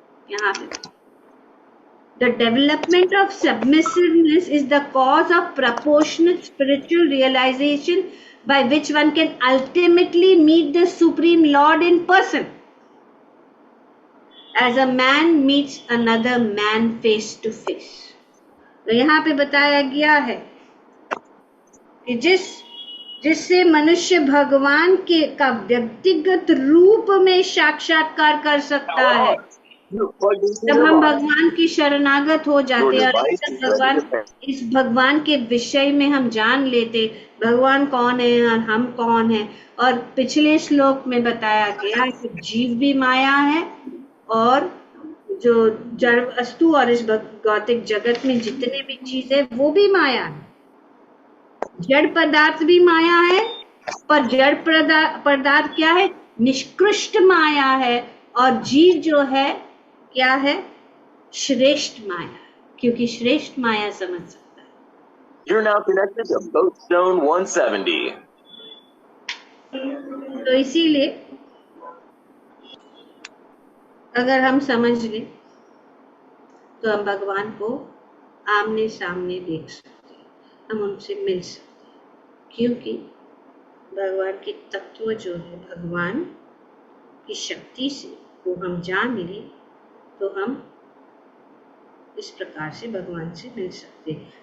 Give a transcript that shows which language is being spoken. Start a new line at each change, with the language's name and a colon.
Hindi: यहाँ पे
English: The development of submissiveness is the cause of proportionate spiritual realization by which one can ultimately meet the Supreme Lord in person, as a man meets another man face to face.
Hindi: तो यहाँ पे बताया गया है कि जिससे मनुष्य भगवान का व्यक्तिगत रूप में साक्षात्कार कर सकता है। जब हम भगवान की शरणागत हो जाते हैं और इस भगवान के विषय में हम जान लेते, भगवान कौन है और हम कौन है। और पिछले श्लोक में बताया गया कि जीव भी माया है और जो जड़ वस्तु और इस भौतिक जगत में जितने भी चीज है वो भी माया है। जड़ पदार्थ भी माया है, पर जड़ पदार्थ क्या है? निष्कृष्ट माया है। और जीव जो है क्या है? श्रेष्ठ माया, क्योंकि श्रेष्ठ माया समझ सकता है।
English: You're now connected to Boatstone 170.
Hindi: तो इसीलिए अगर हम समझ लें तो हम भगवान को आमने सामने देख सकते हैं, हम उनसे मिल सकते हैं, क्योंकि भगवान के तत्व जो है, भगवान की शक्ति से वो हम जान लें तो हम इस प्रकार से भगवान से मिल सकते हैं।